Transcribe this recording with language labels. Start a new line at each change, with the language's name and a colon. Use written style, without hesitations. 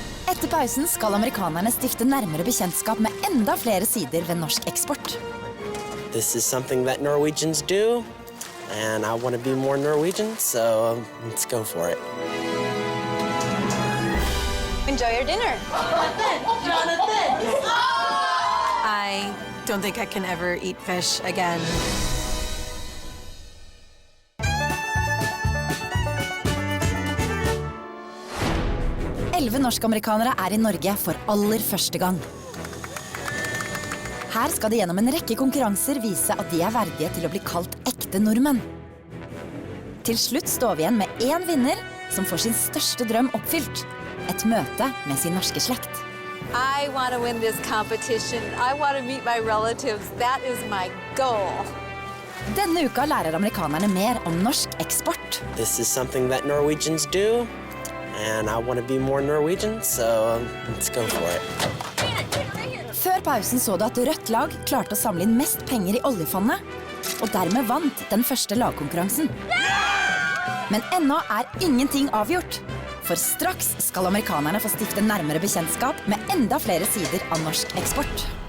Norwegian: Etter pausen skal amerikanerne stifte nærmere bekjentskap med enda flere sider ved norsk eksport.
English: This is something that Norwegians do, and I want to be more Norwegian, so let's go for it. Enjoy your dinner. Jonathan! I don't think I can ever eat fish again.
Norwegian: Norsk-amerikanere i Norge for aller første gang. Her skal de gjennom en rekke konkurranser vise at de verdige til å bli kalt ekte nordmenn. Til slutt står vi igjen med en vinner som får sin største drøm oppfylt. Et møte med sin norske slekt.
English: I want to win this competition. I want to meet my relatives. That is my goal.
Norwegian: Denne uka lærer amerikanerne mer om norsk eksport.
English: This is something that Norwegians do. And I want to be more Norwegian, so let's go for it.
Norwegian: Før pausen så du at rødt lag klarte å samle inn mest penger i oljefondet, og dermed vant den første lagkonkurransen. Men ennå ingenting avgjort, for straks skal amerikanerne få stifte nærmere bekjentskap med enda flere sider av norsk eksport.